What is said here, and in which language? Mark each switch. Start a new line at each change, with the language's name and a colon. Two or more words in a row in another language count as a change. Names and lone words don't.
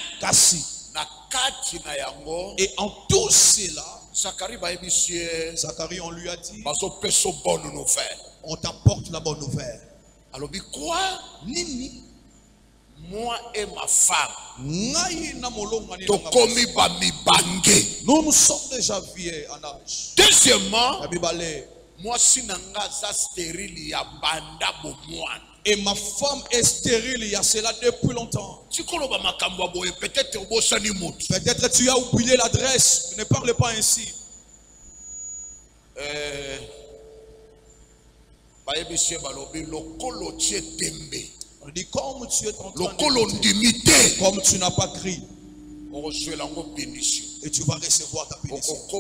French: et en tout cela, Zacharie, on lui a dit: on t'apporte la bonne nouvelle. Alors, quoi? Nini, moi et ma femme, nous sommes déjà vieux en âge. Deuxièmement, moi si
Lingala: nanga za stérile ya banda bo mwana.
French: Et ma femme est stérile il y a cela depuis longtemps. Peut-être tu as oublié l'adresse. Ne parle pas ainsi. On dit comme tu es en train de, comme tu n'as pas crié, et tu vas recevoir ta bénédiction.